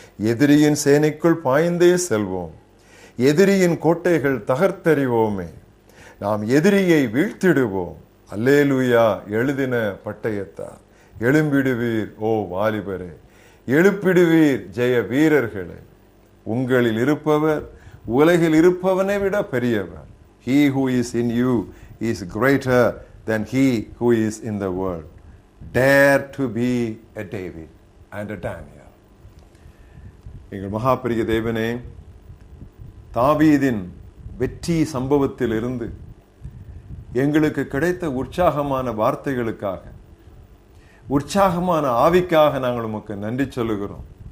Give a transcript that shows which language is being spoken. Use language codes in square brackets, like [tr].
[ta] எதிரியின் சேனைக்குள் பாய்ந்தே செல்வோம், எதிரியின் கோட்டைகள் தகர்த்தெறிவோமே, நாம் எதிரியை வீழ்த்திடுவோம், அல்லேலூயா எழுதின பட்டயத்தார். எழும்பிடுவீர் ஓ வாலிபரே, எழுப்பிடுவீர் ஜெய வீரர்களே. உங்களில் இருப்பவர் உலகில் இருப்பவனை விட பெரியவர். [en] He who is in you is greater than he who is in the world. Dare to be a David and a Daniel. [ta] எங்கள் மகாபெரிய தேவனே, தாவீதின் வெற்றி சம்பவத்தில் இருந்து எங்களுக்கு கிடைத்த உற்சாகமான வார்த்தைகளுக்காக, உற்சாகமான ஆவிக்காக நாங்கள் உமக்கு நன்றி சொல்லுகிறோம்.